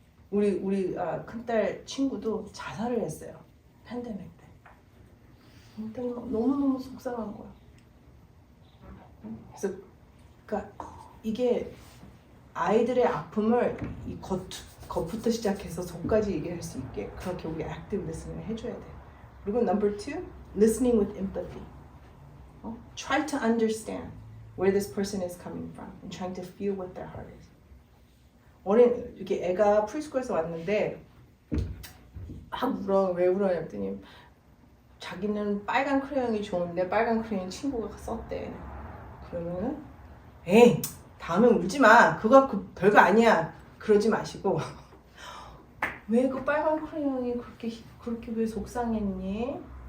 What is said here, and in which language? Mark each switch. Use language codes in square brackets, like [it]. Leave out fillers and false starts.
[ko] 우리 큰딸 친구도 자살을 했어요. 팬데믹 때. 너무너무 속상한 거야. 그래서 그러니까 이게 아이들의 아픔을 이 겉부터 시작해서 속까지 얘기할 수 있게 그렇게 우리 [en] active listening [ko] 을 해줘야 돼. 그리고 [en] number 2, listening with empathy. Try to understand where this person is coming from and trying to feel what their heart is. [ko] 이렇게 애가 프리스쿨에서 왔는데 울어. 왜 울어냐 했더니 자기는 빨간 크레용이 좋은데 빨간 크레용 친구가 썼대. 그러면은 에이 다음에 울지 마. 그거 별거 아니야. 그러지 마시고 왜 그 빨간 크레용이 그렇게 왜 속상했니?